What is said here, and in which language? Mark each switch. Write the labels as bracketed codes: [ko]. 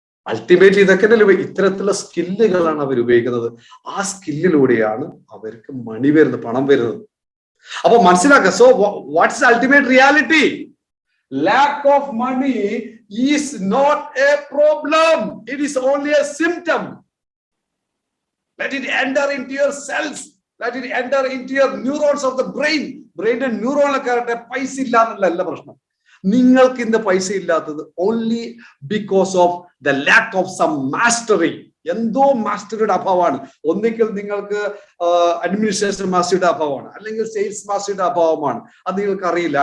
[ml] Ultimately ഇതൊക്കെ ഇത്തരത്തിലുള്ള സ്കില്ലുകളാണ് അവർ ഉപയോഗിക്കുന്നത്. ആ സ്കില്ലിലൂടെയാണ് അവർക്ക് മണി വരുന്നത്, പണം വരുന്നത്. അപ്പൊ മനസ്സിലാക്കുക. [en] So what's ultimate reality? Lack of money is not a problem, it is only a symptom. Let it enter into your cells, let it enter into your neurons of the brain. [ml] ബ്രെയിനിന്റെ ന്യൂറോണിലൊക്കെ പൈസ ഇല്ല എന്നുള്ള പ്രശ്നം. നിങ്ങൾക്ക് ഇന്ന് പൈസ ഇല്ലാത്തത് [en] Only because of the lack of some mastery. [ml] എന്തോ മാസ്റ്ററിയുടെ അഭാവമാണ്. ഒന്നിക്കൽ നിങ്ങൾക്ക് അഡ്മിനിസ്ട്രേഷൻ മാസ്റ്ററിയുടെ അഭാവമാണ്, അല്ലെങ്കിൽ സെയിൽസ് മാസ്റ്ററിയുടെ അഭാവമാണ്, അത് നിങ്ങൾക്ക് അറിയില്ല.